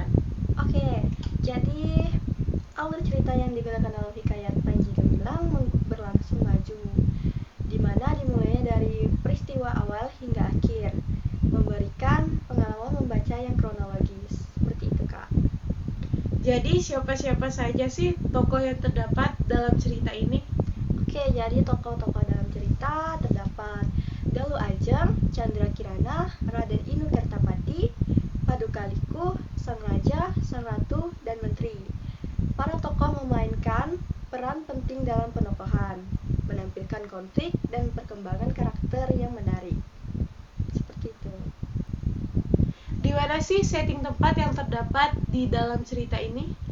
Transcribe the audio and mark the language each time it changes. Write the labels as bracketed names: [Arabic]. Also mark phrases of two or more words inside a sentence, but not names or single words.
[Indonesian] Oke, jadi alur cerita yang digunakan dalam hikayat Panji Gemilang berlangsung maju, di mana dimulainya dari peristiwa awal hingga akhir, memberikan pengalaman membaca yang kronologis. Seperti itu, Kak. Jadi siapa-siapa saja sih tokoh yang terdapat dalam cerita ini? Oke, jadi tokoh-tokoh dalam cerita terdapat Galuh Ajeng, Chandra Kirana, Raden Inukertapati, Paduka Liku, Sang Raja, Sang Ratu, dan Menteri. Para tokoh memainkan peran penting dalam penokohan, menampilkan konflik dan perkembangan karakter yang menarik. Seperti itu. Di mana sih setting tempat yang terdapat di dalam cerita ini?